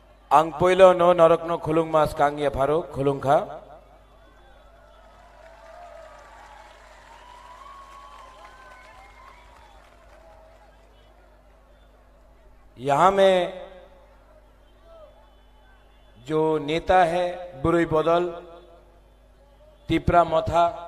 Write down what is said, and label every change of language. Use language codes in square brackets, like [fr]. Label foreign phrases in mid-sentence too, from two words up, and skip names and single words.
[trp] Ang poilo no norok no khulung mas kangia pharo khulung kha. [hi] यहां में जो नेता है बुरुई बदल, टिपरा मोथा,